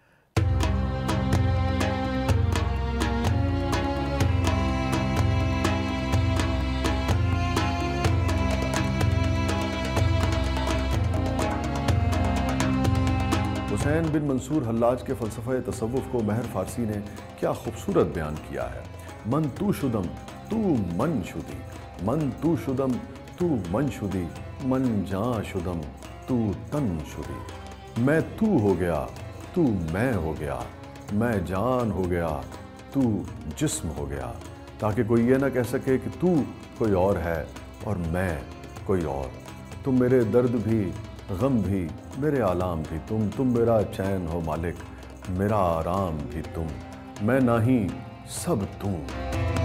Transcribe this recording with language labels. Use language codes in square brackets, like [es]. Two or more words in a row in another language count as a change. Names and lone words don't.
[ur] حسین بن منصور حلاج کے فلسفہ تصوف کو مہر فارسی نے کیا خوبصورت بیان کیا ہے۔ [fa] من تو شدم تو من شدی، من تو شدم تو من شدی، من جاں شدم تو تن شدی۔ [ur] میں تو ہو گیا تو میں ہو گیا، میں جان ہو گیا تو جسم ہو گیا، تاکہ کوئی یہ نہ کہہ سکے کہ تو کوئی اور ہے اور میں کوئی اور۔ تم میرے درد بھی، غم بھی، میرے آلام بھی تم میرا چین ہو مالک، میرا آرام بھی تم، میں نہیں سب تم۔